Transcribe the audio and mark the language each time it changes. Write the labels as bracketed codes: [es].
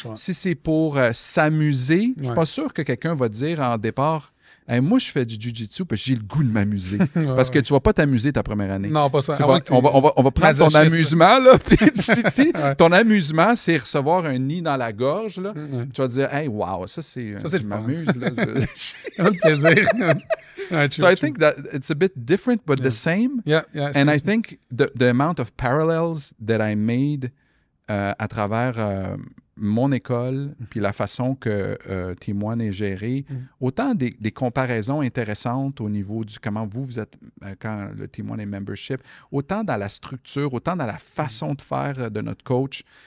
[fr] Si c'est pour s'amuser, je ne suis pas sûr que quelqu'un va dire en départ, hey, moi, je fais du jiu-jitsu parce que j'ai le goût de m'amuser. Parce que tu ne vas pas t'amuser ta première année. Non, pas ça. On va prendre ton amusement, là. Puis ton amusement, c'est recevoir un nid dans la gorge, là. Tu vas dire, hey, wow, ça, c'est je m'amuse, là. Un plaisir. [en] So I think that it's a bit different, but the same. And I think the amount of parallels that I made [fr] à travers mon école, puis la façon que Team One est géré, autant des comparaisons intéressantes au niveau du comment vous êtes quand le Team One est membership, autant dans la structure, autant dans la façon de faire de notre coach.